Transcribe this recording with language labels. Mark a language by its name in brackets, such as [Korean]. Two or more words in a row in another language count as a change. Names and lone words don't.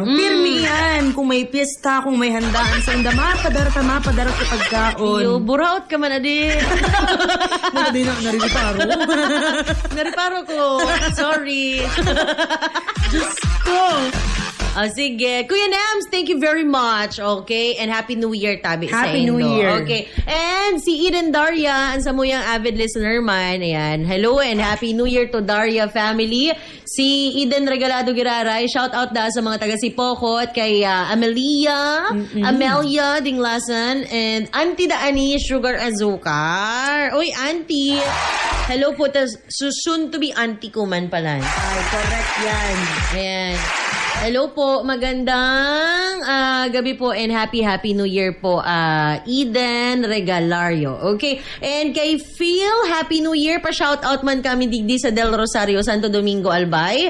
[Bikol] Pirmi yan. Kung may piyesta, kung may handaan sa inda, mapadara ka pagkaon. Yo, buraot ka man, adi. [Filipino] Hindi na, naririparo. [Bikol] Nariparo ko. Sorry. [Filipino] Diyos ko. Sige. Kuya Nams, [English] thank you very much. Okay? And Happy New Year, [Bikol] tabi sa [English] Happy New Indo. Year. [Bikol] Okay. And si Eden Daria, ang samuyang [English] avid listener [Bikol] man. Ayan. [English] Hello and Happy New Year to Daria family. [Bikol] Si Eden Regalado Giraray, [English] shout out [Bikol] da sa mga taga Sipokot, kay Amelia Dinglasan, [English] and Auntie Daani Sugar Azúcar. [Filipino] Uy, Auntie. Hello po. [English] Soon to be auntie [Bikol] ko man pala. [Filipino] Ay, correct yan. Ayan. Hello po, magandang gabi po and [English] happy New Year [Filipino] po, Eden Regalario. [Bikol] Okay, and kay Phil, [English] Happy New Year, [Bikol] pa-shout out man kami digdi sa Del Rosario, Santo Domingo, Albay.